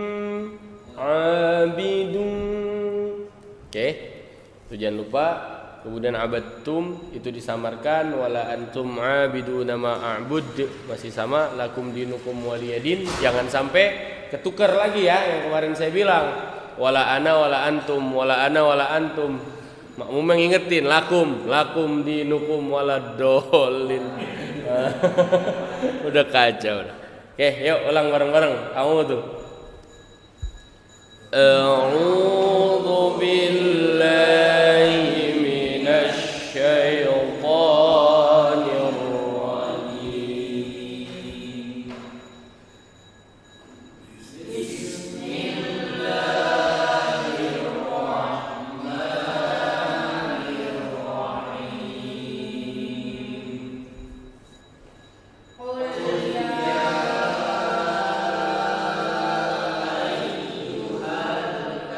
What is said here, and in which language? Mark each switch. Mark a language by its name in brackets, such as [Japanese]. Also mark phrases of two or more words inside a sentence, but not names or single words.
[Indonesian] Oke. Itu jangan lupa. Kemudian [Arabic] abadtum [Indonesian] itu disamarkan, [Arabic] ولا أنتم عابدون ما أعبد, [Indonesian] masih sama, [Arabic] لكم دينكم ولي دين. [Indonesian] Jangan sampai ketukar lagi ya yang kemarin saya bilang. [Arabic] ولا أنا ولا أنتم، ولا أنا ولا أنتم. [Indonesian] Makmum yang ingetin [Arabic] لكم دينكم ولا الضالين. [Indonesian] Udah kacau udah. Oke, yuk ulang bareng-bareng. Kamu tuh. [Arabic] أعوذ بالله الشيطان الرجيم. بسم الله الرحمن الرحيم. قل يا أيها